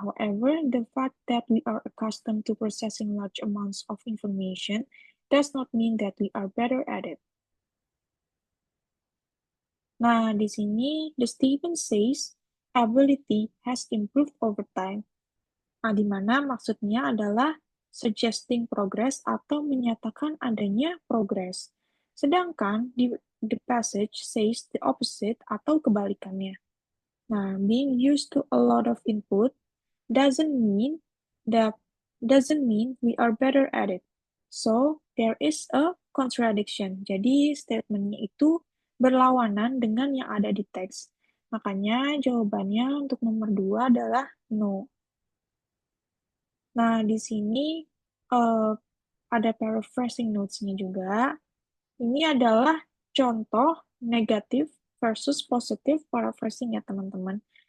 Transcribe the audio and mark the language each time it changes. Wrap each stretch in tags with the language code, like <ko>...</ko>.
<en>However, the fact that we are accustomed to processing large amounts of information does not mean that we are better at it.</en> <id>Nah, di sini,</id> <en>the statement says, ability has improved over time.</en> <id>Nah, di mana maksudnya adalah</id> <en>suggesting progress</en> <id>atau menyatakan adanya progress. Sedangkan di</id> <en>the passage says the opposite</en> <id>atau kebalikannya.</id> <en>Nah, being used to a lot of input doesn't mean that doesn't mean we are better at it. So, there is a contradiction.</en> <id>Jadi, statementnya itu berlawanan dengan yang ada di teks. Makanya jawabannya untuk nomor 2 adalah no. Nah, di sini uh, ada paraphrasing notes-nya juga. Ini adalah contoh negatif versus positif paraphrasing ya, teman-teman.</id>